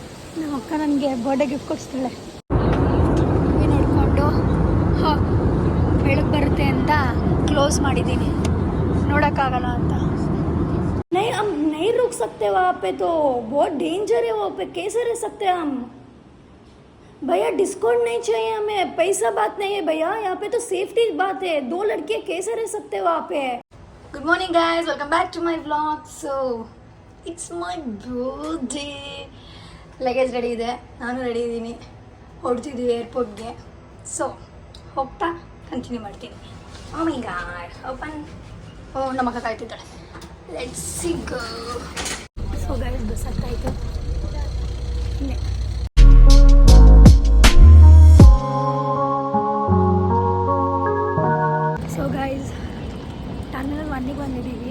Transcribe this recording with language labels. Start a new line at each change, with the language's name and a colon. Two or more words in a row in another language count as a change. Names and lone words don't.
Kannada: ನಮ್ಮ ಅಕ್ಕ ನನಗೆ
English: birthday gift
Kannada: ಕೊಡಿಸ್ತಾಳೆ. ನೋಡಿಕೊಂಡು ಬೆಳಗ್ಗೆ ಬರುತ್ತೆ ಅಂತ ಕ್ಲೋಸ್ ಮಾಡಿದ್ದೀನಿ, ನೋಡೋಕ್ಕಾಗಲ್ಲ ಅಂತ.
Hindi: नहीं हम नहीं रुक सकते वहाँ पे, तो बहुत डेंजर है वहाँ पे, कैसे रह सकते हैं हम? भैया डिस्काउंट नहीं चाहिए हमें, पैसा बात नहीं है भैया, यहाँ पे तो सेफ्टी बात है. 2 लड़के कैसे रह सकते हैं वहाँ पे?
English: good morning guys, welcome back to my vlog. so it's my birthday. luggage ready
Kannada: ಇದೆ, ನಾನು ರೆಡಿ ಇದ್ದೀನಿ, ಹೊರಡ್ತಿದ್ದೀವಿ ಏರ್ಪೋರ್ಟ್ಗೆ. ಸೊ ಹೋಗ್ತಾ ಕಂಟಿನ್ಯೂ ಮಾಡ್ತೀನಿ.
English: oh my god, open.
Kannada: ಓ ನಮ್ಮ ಅಕ್ಕ ಕಾಯ್ತಿದ್ದಾಳೆ.
English: let's see go. so guys
Kannada: ಬಸ್ ಹತ್ತಾಯಿತು.
English: so guys
Kannada: ಟರ್ಮಿನಲ್ 1ಗೆ ಬಂದಿದ್ದೀವಿ.